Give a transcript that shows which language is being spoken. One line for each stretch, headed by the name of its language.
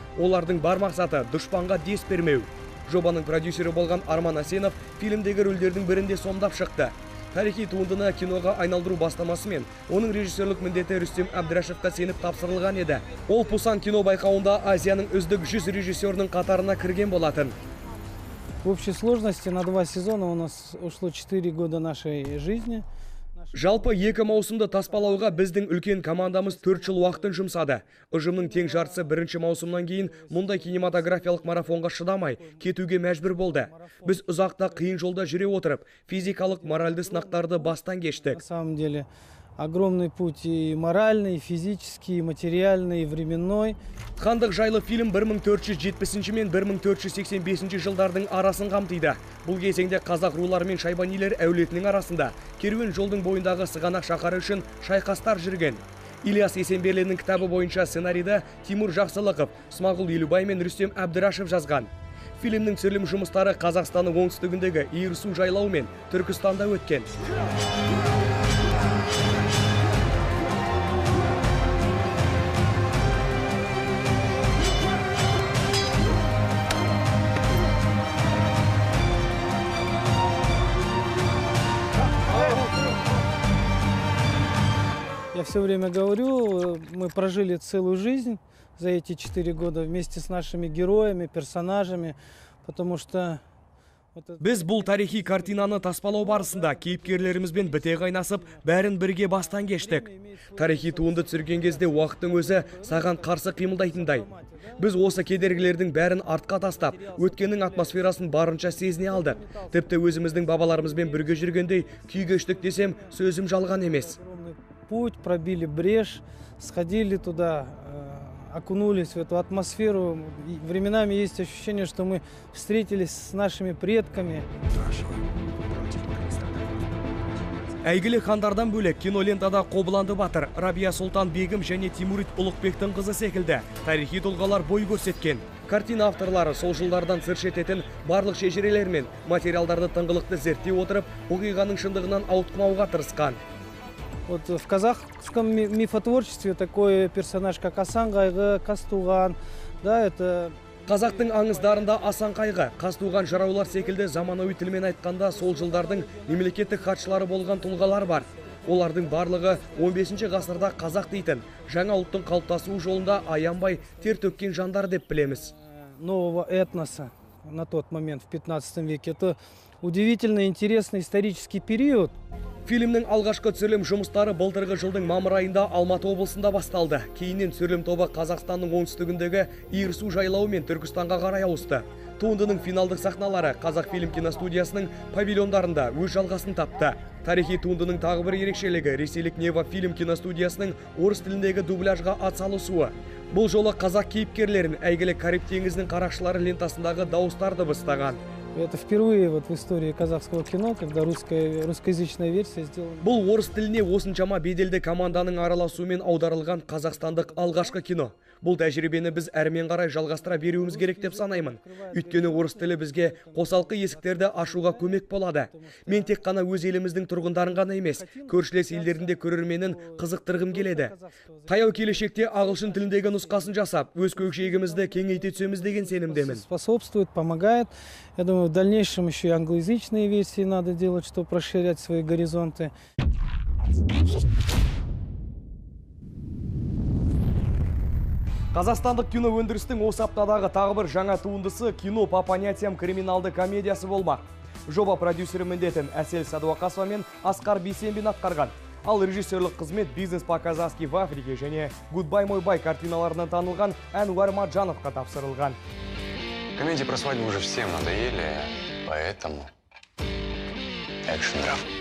Kazakh: Олардың бар мақсаты дұшпанға дес бермеу. Жобаның продюсері болған Арман Асенов фильмдегі рөлдердің бірінде сомдап шықты. Тарихи туындыны киноға айналдыру бастамасымен оның режиссерлік міндеті Рүстем Әбдірашевқа сеніп тапсырылған еді. Ол Пусан кино байқауында Азияның үздік 100 режиссерінің қатарына кірген болатын.
Russian: В общей сложности на 2 сезона у нас ушло 4 года нашей жизни.
Kazakh: Жалпы 2 маусымды таспалауға біздің үлкен командамыз 4 жыл уақытын жұмсады. Ұжымның тең жартысы 1 маусымнан кейін мұндай кинематографиялық марафонға шыдамай кетуге мәжбүр болды. Біз ұзақта қиын жолда жүре отырып, физикалық, моральды сынақтарды бастан кештік.
Russian: На самом деле огромный путь и моральный, и физический, и материальный, и временной.
Kazakh: Хандық жайлы фильм 1470 мен 1485 жылдардың арасын қамтиды. Бұл кезеңде қазақ рулары мен шайбанилер әулетінің арасында керуен жолдың бойындағы сығанақ шаһары үшін шайқастар жүрген. Ильяс Есенберлиннің кітабы бойынша сценарийді Тимур Жақсылықов, Смағұл Елубай мен Рүстем Әбдірашев жазған. Фильмнің түсірілім жұмыстары Қазақстанның оңтүстігіндегі Иірсу жайлауы мен Түркістанда өткен.
Russian: Я все время говорю, мы прожили целую жизнь за эти 4 года вместе с нашими героями, персонажами, потому что...
Kazakh: Біз бұл тарихи картинаны таспалау барысында кейіпкерлерімізбен біте қайнасып, бәрін бірге бастан кештік. Тарихи туынды түсірген кезде уақыттың өзі саған қарсы қимылдайтындай. Біз осы кедергілердің бәрін артқа тастап, өткеннің атмосферасын барынша сезіне алдық. Тіпті өзіміздің бабаларымызбен бірге жүргендей күй кештік десем, сөзім жалған емес.
Russian: Путь, пробили брешь, сходили туда, окунулись в эту атмосферу. И временами есть ощущение, что мы встретились с нашими предками.
Kazakh: Әйгілі хандардан бөлек кинолентада Қобыланды батыр, Рабия Сұлтан бегім және Тимурид Ұлықбектің қызы секілді тарихи тұлғалар бой көрсеткен. Картина авторлары сол жылдардан сыр шертетін барлық шежірелер мен материалдарды тыңғылықты зерттей отырып, оқиғаның шындығынан ауытқымауға тырысқан.
Russian: Вот в казахском мифотворчестве такой персонаж, как Асан Қайғы, Қазтуған, да, это...
Kazakh: Қазақтың аңыздарында Асан Қайғы, Қазтуған жыраулар секілді заманауи тілмен айтқанда сол жылдардың мемлекеттік хатшылары болған тұлғалар бар. Олардың барлығы 15 ғасырда қазақ дейтін жаңа ұлттың қалыптасуы жолында аянбай тер төккен жандар деп білеміз.
Russian: Нового этноса на тот момент, в 15 веке. Это удивительно интересный исторический период.
Kazakh: Фильмнің алғашқы түсірілім жұмыстары былтырғы жылдың мамыр айында Алматы облысында басталды. Кейіннен түсірілім тобы Қазақстанның оңтүстігіндегі Иірсу жайлауы мен Түркістанға қарай ауысты. Туындының финалдық сахналары Қазақфильм киностудиясының павильондарында өз жалғасын тапты. Тарихи туындының тағы бір ерекшелігі ресейлік Нева фильм киностудиясының орыс тіліндегі дубляжға атсалысуы. Бұл жолы қазақ кейіпкерлерін әйгілі Кариб теңізінің қарақшылары лентасындағы дауыстарды бастаған.
Russian: Это впервые вот в истории казахского кино, когда русскоязычная версия сделана.
Kazakh: Бұл орыс тіліне осыншама беделді команданың араласуымен аударылған қазақстандық алғашқы кино. Бұл тәжірибені біз әрмен қарай жалғастыра беруіміз керек деп санаймын. Өйткені орыс тілі бізге қосалқы есіктерді ашуға көмек болады. Мен тек қана өз еліміздің тұрғындарын ғана емес, көршілес елдерінде көрерменін қызықтырғым келеді. Таяу келешекте ағылшын тіліндегі нұсқасын жасап, өз көкжиегімізді кеңейте түсеміз деген сенімдемін.
Russian: Способствует, помогает. Я думаю, в дальнейшем еще и англоязычные версии надо делать, чтобы расширять свои горизонты.
Kazakh: Қазақстандық кино өндірістің осы аптадағы тағы бір жаңа туындысы кино по понятиям криминалды комедиясы болмақ. Жоба продюсері міндетін Әсел Садуақасова мен Асқар Бейсенбин атқарған. Ал режиссерлік қызмет «Бизнес по-казахски в Африке» және «Гудбай мой бай» картиналарынан танылған Әнуар Маджановқа тапсырылған.
Russian: Комедии про свадьбу уже всем надоели, поэтому экшн-драм.